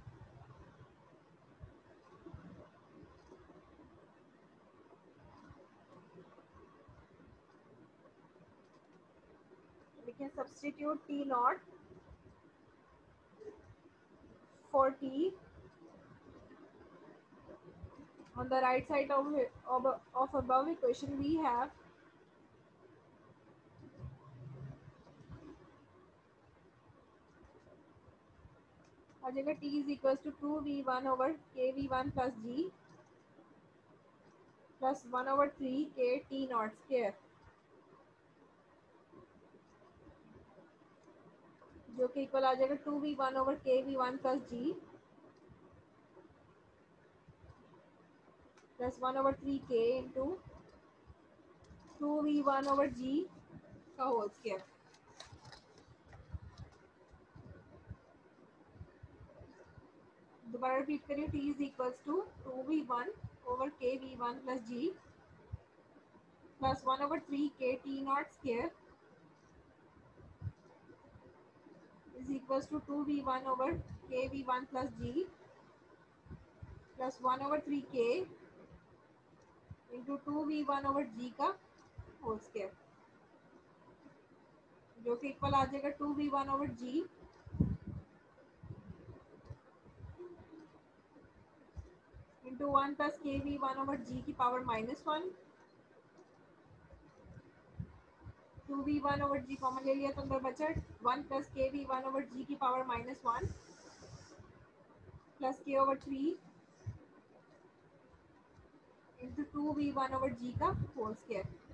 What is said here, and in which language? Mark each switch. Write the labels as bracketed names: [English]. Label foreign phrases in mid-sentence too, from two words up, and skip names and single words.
[English] We can substitute t naught for t on the right side of above equation. We have [Hindi] आ जाएगा [English] t is equals to 2v1 over kv1 plus g plus 1 over 3 k t naught square, [Hindi] जो कि इक्वल आ जाएगा [English] 2v1 over kv1 plus g plus 1 over 3 k into 2v1 over g का whole square. [Hindi] दोबारा रिपीट करिए. [English] t is equals to 2v1 over kv1 plus g plus 1 over 3 k t naught square is equals to 2v1 over kv1 plus g plus 1 over 3 k into 2v1 over g का whole square, [Hindi] जो कि इक्वल आ जाएगा [English] 2v1 over g into 1 plus kv1 over g की पावर -1. 2v1 over g [Hindi] कॉमन ले लिया तो अंदर बचा [English] 1 plus kv1 over g की पावर -1 plus k over 3 into 2v1 over g का whole square.